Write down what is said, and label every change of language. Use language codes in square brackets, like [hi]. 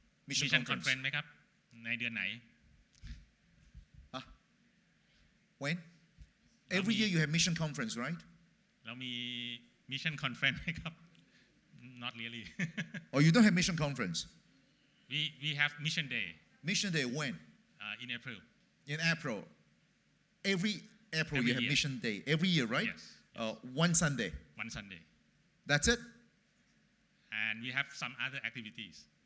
[th] Mission Conference ไหมครับในเดือนไหน [en] When? Every year you have mission conference, right? [th] เรามี Mission Conference ไหมครับ [en] Not really. Or you don't have mission conference? We have Mission Day. Mission day when? In April. In April. April Every you have year. mission day every year, right? Yes. One Sunday. One Sunday. That's it. And we have some other activities.